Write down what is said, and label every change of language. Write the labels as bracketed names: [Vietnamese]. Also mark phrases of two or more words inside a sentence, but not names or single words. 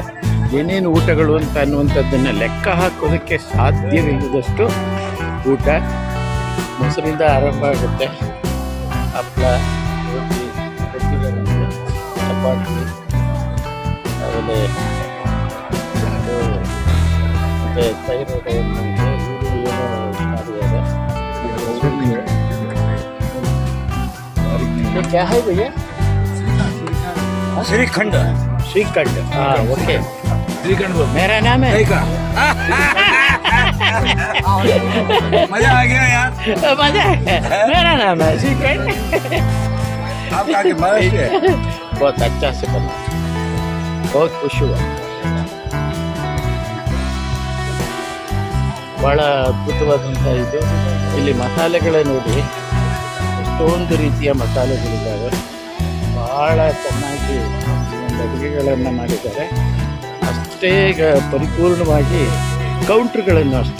[Kannada] ಏನೇನು ಊಟಗಳು ಅಂತ ಅನ್ನುವಂಥದ್ದನ್ನು ಲೆಕ್ಕ ಹಾಕೋದಕ್ಕೆ ಸಾಧ್ಯವಿಲ್ಲದಷ್ಟು ಊಟ. ಮೊಸರಿಂದ ಆರಂಭ ಆಗುತ್ತೆ. ಹಪ್ಪಳ, ರೋಟಿ, ಚಪಾತಿ, ಆಮೇಲೆ ಮತ್ತು ತೈರು [Hindi] क्या है भैया? श्रीखंड। श्रीखंड, हाँ ओके। श्रीखंड बोल। मेरा नाम है मजा आ गया यार। मजा है। मेरा नाम है श्रीखंड। आपका के महाराष्ट्र है? बहुत अच्छा से बना, बहुत खुश हुआ। [Kannada] ಭಾಳ ಅದ್ಭುತವಾದಂಥ ಇದು. ಇಲ್ಲಿ ಮಸಾಲೆಗಳೇ ನೋಡಿ, ಎಷ್ಟೊಂದು ರೀತಿಯ ಮಸಾಲೆಗಳಿದ್ದಾವೆ. ಭಾಳ ಚೆನ್ನಾಗಿ ಒಂದು ಅಡುಗೆಗಳನ್ನು ಮಾಡಿದ್ದಾರೆ. ಅಷ್ಟೇ ಪರಿಪೂರ್ಣವಾಗಿ ಕೌಂಟ್ರುಗಳನ್ನು ಅಷ್ಟೇ.